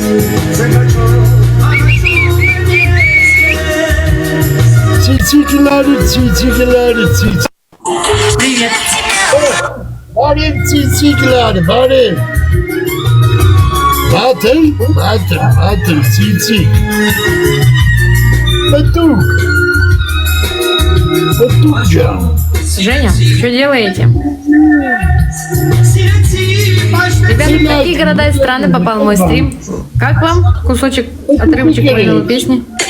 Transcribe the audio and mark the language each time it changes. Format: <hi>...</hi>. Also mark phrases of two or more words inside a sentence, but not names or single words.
<hy>Ծիծիկլարը Բարև ծիծիկլար, բարև Բատր, ծիծիկ Պտուկ ջան</hy> <ru>Женя, что делаете? Ребята, в какие города и страны попал мой стрим? Как вам? Кусочек, отрывочек моей новой песни?</ru>